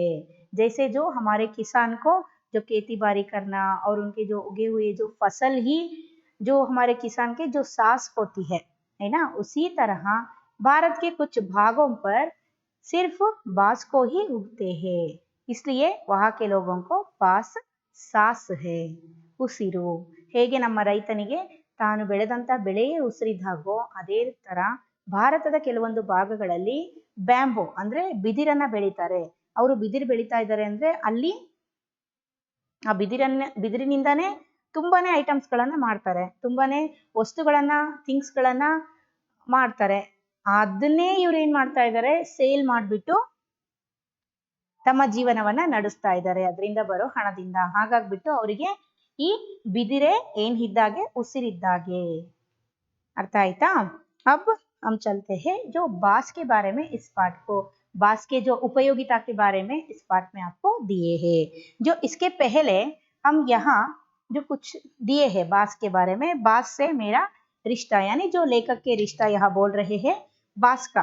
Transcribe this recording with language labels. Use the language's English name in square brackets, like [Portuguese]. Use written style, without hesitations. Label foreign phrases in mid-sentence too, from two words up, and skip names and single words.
[Hindi] जैसे जो हमारे किसान को जो खेती बाड़ी करना और उनके जो उगे हुए जो फसल ही जो हमारे किसान के जो सास होती है ना? उसी तरह भारत के कुछ भागों पर सिर्फ बांस को ही उगते हैं, इसलिए वहां के लोगों को बांस सास है। [Kannada] ಉಸಿರು ಹೇಗೆ ನಮ್ಮ ರೈತನಿಗೆ ತಾನು ಬೆಳೆದಂತ ಬೆಳೆಯೇ ಉಸಿರಿದ್ದಾಗೋ, ಅದೇ ತರ ಭಾರತದ ಕೆಲವೊಂದು ಭಾಗಗಳಲ್ಲಿ ಬ್ಯಾಂಬೋ ಅಂದ್ರೆ ಬಿದಿರನ್ನ ಬೆಳೀತಾರೆ. ಅವರು ಬಿದಿರು ಬೆಳೀತಾ ಇದ್ದಾರೆ ಅಂದ್ರೆ ಅಲ್ಲಿ ಆ ಬಿದಿರಿನಿಂದಾನೇ ತುಂಬಾನೇ ಐಟಮ್ಸ್ ಗಳನ್ನ ಮಾಡ್ತಾರೆ, ತುಂಬಾನೇ ವಸ್ತುಗಳನ್ನ, ಥಿಂಗ್ಸ್ ಗಳನ್ನ ಮಾಡ್ತಾರೆ. ಅದನ್ನೇ ಇವ್ರು ಏನ್ ಮಾಡ್ತಾ ಇದ್ದಾರೆ? ಸೇಲ್ ಮಾಡ್ಬಿಟ್ಟು ತಮ್ಮ ಜೀವನವನ್ನ ನಡೆಸ್ತಾ ಇದ್ದಾರೆ ಅದರಿಂದ ಬರೋ ಹಣದಿಂದ। ಹಾಗಾಗ್ಬಿಟ್ಟು ಅವರಿಗೆ ಈ ಬಿದಿರೆ ಏನ್ ಇದ್ದಾಗೆ ಉಸಿರಿದ್ದಾಗೆ। ಅರ್ಥ ಆಯ್ತಾ? [Hindi] अब हम चलते हैं जो बांस के बारे में, इस पाठ को बांस के जो उपयोगिता के बारे में इस पाठ में आपको दिए हैं। जो इसके पहले हम यहाँ जो कुछ दिए हैं बांस के बारे में, बांस से मेरा रिश्ता, यानी जो लेखक के रिश्ता यहाँ बोल रहे हैं बांस का।